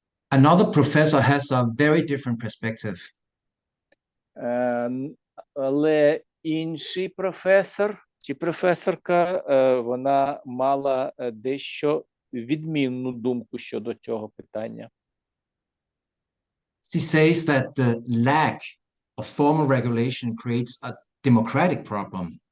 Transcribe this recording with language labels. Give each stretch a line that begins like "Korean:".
English: Another professor has a very different perspective.
Ukrainian: Але інший професор чи професорка, вона мала дещо відмінну думку щодо цього питання.
English: She says that the lack of formal regulation creates a democratic problem.